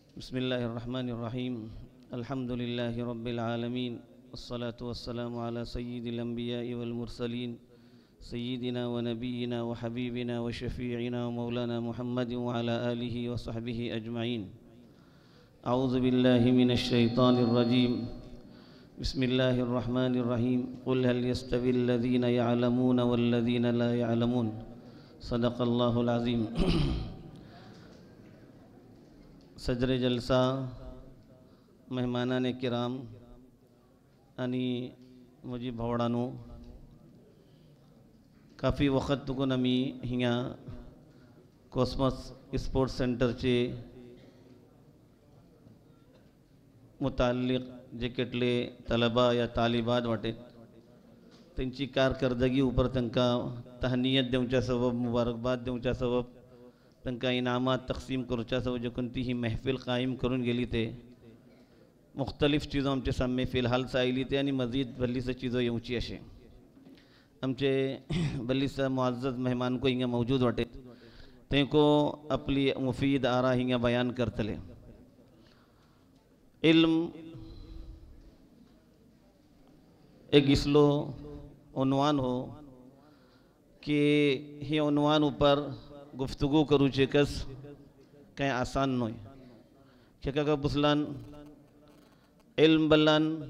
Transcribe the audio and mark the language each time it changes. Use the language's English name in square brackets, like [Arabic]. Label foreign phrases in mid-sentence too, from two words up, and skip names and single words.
[Arabic] بسم الله الرحمن الرحيم الحمد لله رب العالمين والصلاة والسلام على سيد الأنبياء والمرسلين سيدنا ونبينا وحبيبنا وشفيعنا ومولانا محمد وعلى آله وصحبه أجمعين. أعوذ بالله من الشيطان الرجيم. بسم الله الرحمن الرحيم۔ قل هل يستوي الذين يعلمون والذين لا يعلمون. صدق الله العظيم. [Konkani] सदर जलसा, मेहमानान किराम आणि मुजी भावडांनो, काफ़ी वक़्त तुकून आमी हिंगा कॉस्मस स्पोर्ट्स सेंटरचे मुताल्लिक जे केटले तलबा या तालिबात वाटेत त्यांची कारकर्दगी उपर तांकां तहनीयत देवच्या सबब, मुबारकबाद देवच्या सबब, तांकां इनामात तकसीम करच्या सबब जे कोणती ही महफिल कायम करून गेली ते मुख्तलिफ चीज़ों आमचे सामने फ़िलहाल सायली ते आणि मज़ीद भली से चीज़ों येवची अशे आमचे भली सा मुअज़्ज़ज़ मेहमान को हिंगा मौजूद वाटे तेको अपनी मुफीद आरा हिंगा बयान करतले। इल्म एक इसलो उन्वान हो कि हे उन्वान ऊपर गुफ्तगू करूचे कस कहीं आसान नोय क्या का पुसलान इल्म बल्लान